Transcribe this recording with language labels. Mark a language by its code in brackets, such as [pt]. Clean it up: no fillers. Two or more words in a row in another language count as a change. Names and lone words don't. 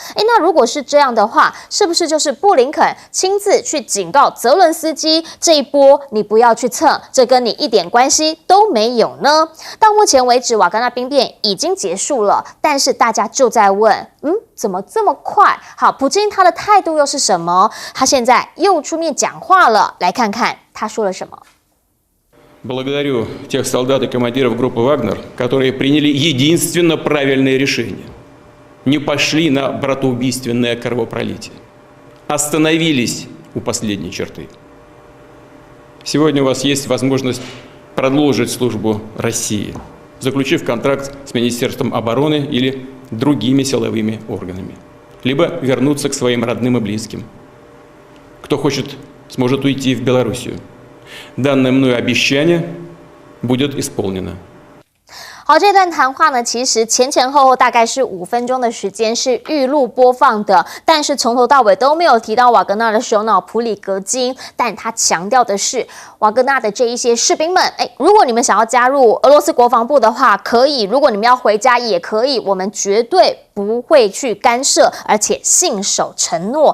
[zh] 那如果是这样的话，是不是就是布林肯亲自去警告泽伦斯基，这一波你不要去蹭，这跟你一点关系都没有呢？到目前为止，瓦格纳兵变已经结束了，但是大家就在问，怎么这么快？好，普京他的态度又是什么？他现在又出面讲话了，来看看他说了什么。 [ru] Благодарю тех солдат и командиров группы «Вагнер», которые приняли единственно правильное решение. Не пошли на братоубийственное кровопролитие. Остановились у последней черты. Сегодня у вас есть возможность продолжить службу России, заключив контракт с Министерством обороны или другими силовыми органами, либо вернуться к своим родным и близким. Кто хочет, сможет уйти в Белоруссию. Данное мною обещание будет исполнено. [zh] 好，这段谈话呢，其实前后大概是5分钟的时间，是预录播放的，但是从头到尾都没有提到瓦格纳的首脑普里格金，但他强调的是瓦格纳的这一些士兵们，如果你们想要加入俄罗斯国防部的话，可以；如果你们要回家也可以，我们绝对不会去干涉，而且信守承诺。